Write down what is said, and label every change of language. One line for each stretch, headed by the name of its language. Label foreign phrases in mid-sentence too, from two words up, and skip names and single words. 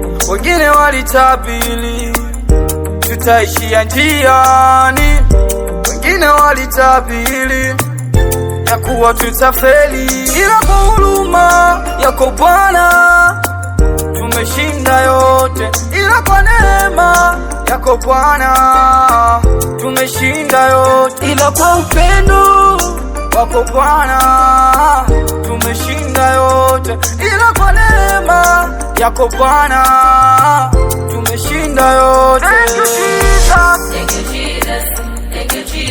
Swahili: wengine walitabiri tutaishia njiani, wengine walitabiri ya kuwa tutafeli, ila kwa huruma yako Bwana Tumeshinda yote, ila kwa neema yako Bwana. Tumeshinda yote, ila kwa upendo wako Bwana. Tumeshinda yote, ila kwa neema yako Bwana. Tumeshinda yote.
English: Thank you, Jesus. Thank you, Jesus. Thank you,